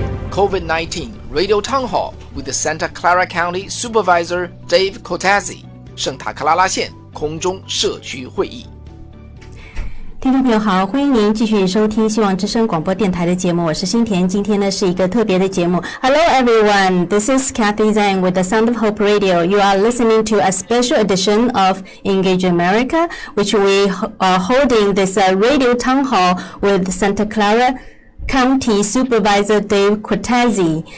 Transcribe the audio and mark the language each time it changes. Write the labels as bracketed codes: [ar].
[en] COVID-19 Radio Town Hall with the Santa Clara County Supervisor Dave Cortese [zh] 圣塔克拉拉县空中社区会议。听众朋友好，欢迎您继续收听希望之声广播电台的节目，我是新田。今天呢是一个特别的节目。 [en] Hello everyone, this is Kathy Zhang with the Sound of Hope Radio. You are listening to a special edition of Engage America, which we are holding this radio town hall with Santa Clara County Supervisor Dave Cortese.